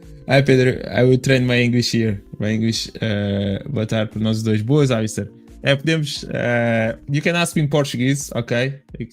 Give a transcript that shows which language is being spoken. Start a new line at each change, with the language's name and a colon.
English: Hi Pedro, I will train my English here. My English,
Portuguese: boa tarde para nós dois. Boas, Alistair. Podemos,
English: you can ask me in Portuguese, ok?